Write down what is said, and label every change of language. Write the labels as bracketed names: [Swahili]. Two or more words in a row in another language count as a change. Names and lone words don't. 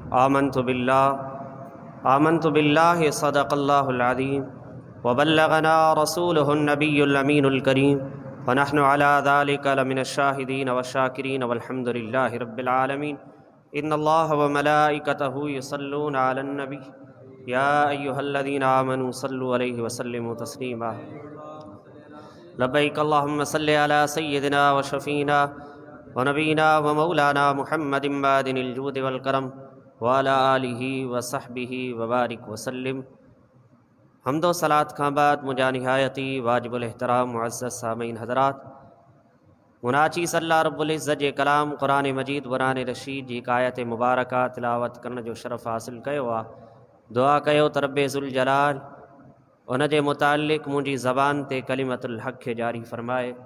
[Arabic] آمنت بالله صدق الله العظيم وبلغنا رسوله النبي الأمين الكريم ونحن على ذلك لمن الشاهدين والشاكرين والحمد لله رب العالمين إن الله وملائكته يصلون على النبي يا أيها الذين آمنوا صلوا عليه وسلموا تسليما لبيك اللهم صل على سيدنا وشفيعنا ونبينا ومولانا محمد باذل الجود والكرم وعلى آله وصحبه وبارك وسلم. [Sindhi] हम्दो सलात खां बाद मुझा निहायती वाजिबुल एहतराम मुअज़्ज़ज़ सामीन हज़रात, मुनाची अल्लाह रब्बुल इज़्ज़त जे कलाम क़ुरान मजीद क़ुरान रशीद जी आयत मुबारका तिलावत करण जो शरफ़ हासिल कयो आहे। दुआ कयो त रब्बे ज़ुल जलाल उन जे मुतालिक़ मुंहिंजी ज़बान ते कलिमतुल हक़ खे जारी फ़रमाए।